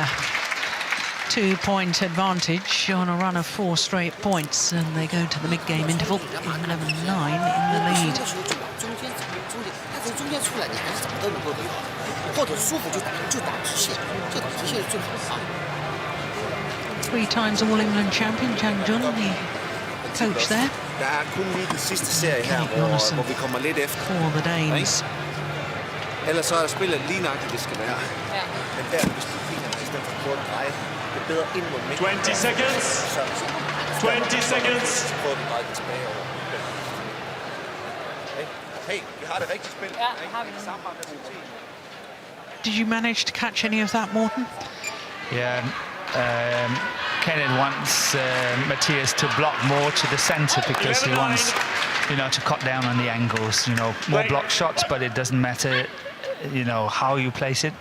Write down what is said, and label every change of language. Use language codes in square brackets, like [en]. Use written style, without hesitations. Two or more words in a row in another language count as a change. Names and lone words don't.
[en] 2-point advantage on a run of 4 straight points, and they go to the mid-game interval, 11-9 in the lead. 3-time All-England champion, Zheng, the coach there. [da] Der er kun lige den sidste serie her, hvor vi kommer lidt efter. [en] For the Danes. [da] Ellers så er spillet lige nøjagtigt, det skal være. Men der, hvis du finder i stedet for kort dreje, det er bedre ind mod midten. [en] 20 seconds. 20 seconds. [da] Prøv at dreje det tilbage over. Hey, vi har det rigtige spil. Ja, har vi [en] Did you manage to catch any of that, Morten? Yeah. Kenneth wants Mathias to block more to the centre, because he wants, you know, to cut down on the angles. You know, more block shots, but it doesn't matter, you know, how you place it.